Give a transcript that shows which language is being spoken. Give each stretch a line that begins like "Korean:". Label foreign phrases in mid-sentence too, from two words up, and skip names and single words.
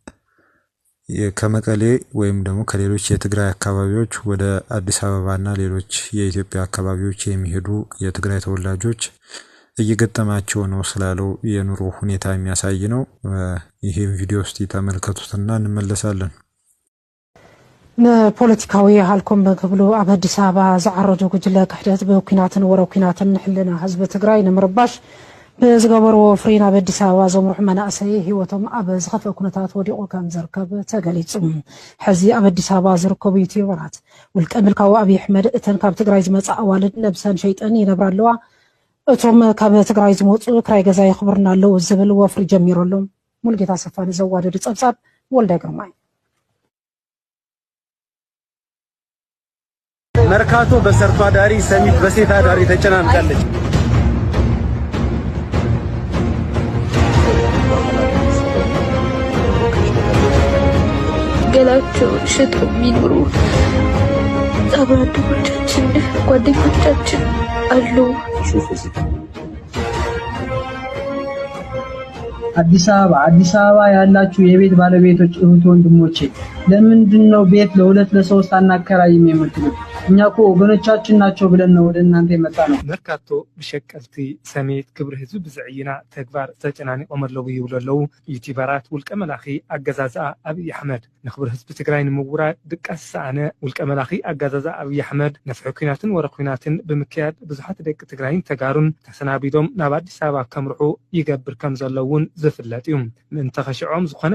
Amharic: ከመቀሌ ወይም ደግሞ ከሌሎች የትግራይ አካባቢዎች ወደ አዲስ አበባና ሌሎች የኢትዮጵያ አካባቢዎች የሚሄዱ የትግራይ ተወላጆች እየገጠማቸው ነው ስላለው የኑሮ ሁኔታ የሚያሳይ ነው። ይሄን ቪዲዮ እስቲ ተመልከቱትና እንመለሳለን።
Tigrinya: ፖለቲካዊ halkom በክብሉ ኣብ አዲስ አበባ ዝዓረዱ ጉጅለ ክሕደት በኩናትን ወረኩናትን ሕልና ህዝብ ትግራይ ንምርባሽ በዝገበሩ ፍሪና በአዲስ አበባ ዘምሩሕ መናእሰይ ህይወቶም ኣብ ዝኸፈ ኩነታት ወዲቑ ከም ዝርከብ ተገሊጹ። ሕዚ ኣብ አዲስ አበባ ዝርከቡ ዩቲዩበራት ውልቀ ምልካዊ ኣብይ ኣሕመድ እተን ካብ ትግራይ ዝመጻ ኣዋልድ ነብሰን ሸይጠን ይነብራ ኣለዋ እቶም ካብ ትግራይ ዝመጹ ክራይ ገዛ ይኽብርና ኣለዉ ዝብል ወፍሪ ጀሚሮሎም ሙልጌታ ሰፋኒ ዘዋደዱ ጸብጻብ ወልደ ግርማይ
Amharic: መርካቶ በሰርቶ አዳሪ ሰሚት በሴት አዳሪ ተጨናንቃለች። ገላቸው ሽጦ የሚኖሩ አብራዶቻችን ጓደኞቻችን አሉ። አዲስ አበባ ያላችሁ የቤት ባለቤቶች እህት ወንድሞቼ ለምንድነው ቤት ለሁለት ለሶስት አናከራይም የምትሉት? እኛ እኮ ወገኖቻችን ናቸው ብለን ነው ወደ እናንተ የመጣ ነው።
Tigrinya: መርካቶ ብሸቀልቲ ሰሜት ክብሪ ህዝብ ብዝዕይና ተግባር ተጨናኒቆም ኣለዉ ይብለለው ዩቲዩበራት ውልቀ መላኺ አገዛዛ ኣብይ አሕመድ ንክብሪ ህዝብ ትግራይ ንምውራድ ድቃስ ሰኣነ ውልቀ መላኺ አገዛዛ ኣብይ አሕመድ ነፍሒ ኩናትን ወረኩናትን ብምክያድ ብዙሓት ደቂ ትግራይን ተጋሩን ተሰናቢዶም ናብ አዲስ አበባ ከምርሑ ይገብር ከም ዘለውን ዝፍለጥ እዩ። ምእንተ ኸሽዖም ዝኾነ